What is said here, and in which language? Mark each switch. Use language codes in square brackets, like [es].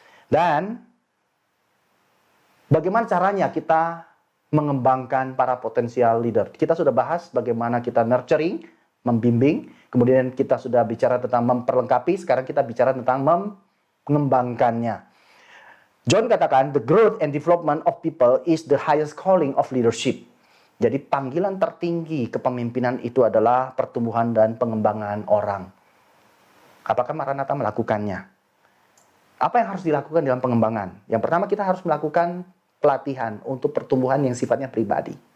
[id] Dan bagaimana caranya kita mengembangkan para potensial leader? Kita sudah bahas bagaimana kita nurturing, membimbing, kemudian kita sudah bicara tentang memperlengkapi, sekarang kita bicara tentang mengembangkannya. John katakan, [en] the growth and development of people is the highest calling of leadership. [id] Jadi panggilan tertinggi kepemimpinan itu adalah pertumbuhan dan pengembangan orang. Apakah Maranatha melakukannya? Apa yang harus dilakukan dalam pengembangan? Yang pertama kita harus melakukan pelatihan untuk pertumbuhan yang sifatnya pribadi.